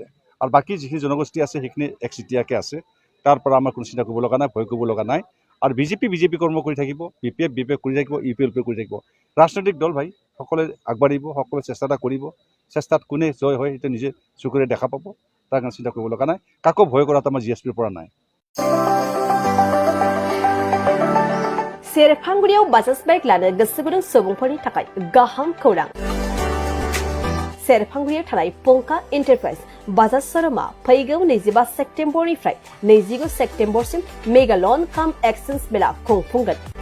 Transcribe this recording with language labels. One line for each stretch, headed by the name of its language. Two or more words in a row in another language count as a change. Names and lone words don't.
Assamese: আৰু বাকী যিখিনি জনগোষ্ঠী আছে সেইখিনি একচিটিয়াকৈ আছে। তাৰ পৰা আমাৰ কোনো চিন্তা কৰিব লগা নাই, ভয় কৰিব লগা নাই। আৰু বিজেপি কৰ্ম কৰি থাকিব, BPF কৰি থাকিব, UPL কৰি থাকিব। ৰাজনৈতিক দল ভাই সকলোৱে আগবাঢ়িব, সকলোৱে চেষ্টা এটা কৰিব। চেষ্টাত কোনে জয় হয় সেইটো নিজে চকুৰে দেখা পাব, তাৰ কাৰণে চিন্তা কৰিব লগা নাই। কাকো ভয় কৰাটো আমাৰ GSPৰ পৰা নাই।
Bodo: सेरफांगुरियाव बाजाज बाइक लानो गोसो गुदुं सुबुंफोरनि थाखाय गाहाम खौरां। सेरफांगुरियाव थानाय पंका एन्टारप्राइज बाजाज शोरूमा फैगौ 25 सेप्तेम्बरनिफ्राय 29 सेप्तेम्बरसिम मेगा लन काम एक्सचेन्ज मेला खुंफुंगोन।